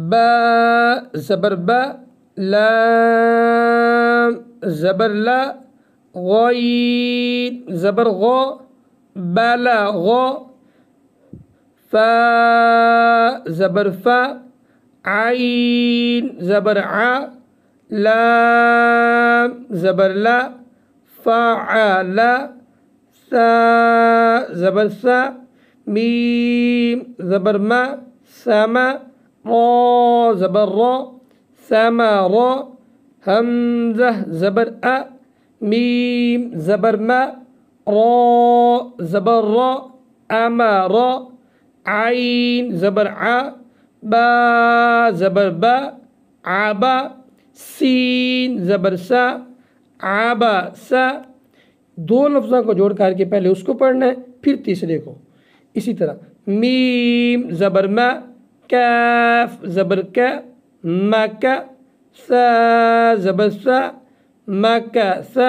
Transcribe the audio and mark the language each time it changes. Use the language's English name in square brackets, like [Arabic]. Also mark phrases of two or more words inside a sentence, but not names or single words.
[Urdu] با زبر با، لام زبر لا، غین زبر غا، بلغا، فا زبر فا، عین زبر ع، لام زبر لا، فعل، سا زبر سا، میم زبر ما، سما، را زبر را، ثمرا، حمزہ زبر ا، میم زبر ما، را زبر را، امر، عین زبر ع، با زبر با، عبا، سین زبر سا، عبا سا. دو لفظوں کو جوڑ کر کے پہلے اس کو پڑھنا ہے پھر تیسرے کو. اسی طرح میم زبر ما، کاف زبر کا، مکہ، سا زبر سا، مکہ سا.